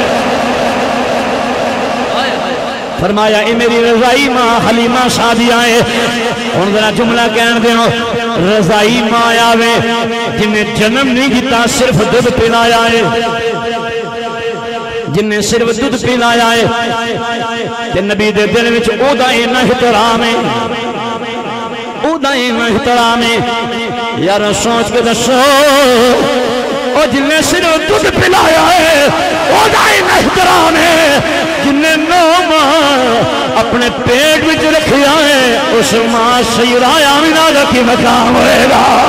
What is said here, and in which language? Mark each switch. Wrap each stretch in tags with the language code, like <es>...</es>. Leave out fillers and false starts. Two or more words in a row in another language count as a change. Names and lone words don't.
<pa>فرمایا اے میری رضائی ماں حلیمہ سعدیہ ہے۔ ان ذرا جملہ کہن دیو، رضائی ماں آوے جن نے جنم نہیں دیتا، صرف دودھ پلایا ہے، جن نے صرف دودھ پلایا ہے، تے نبی دے دل وچ او دا اینا احترام ہے، او دا اینا احترام ہے۔ یار سوچ کے دسو، او جن نے صرف دودھ پلایا ہے، او دا اینا احترام ہے، جن نے 9 ماہ اپنے پیٹ وچ رکھیا ہے، اس ماں سیدہ آمنہ دا کی مقام ہوئے گا۔</pa>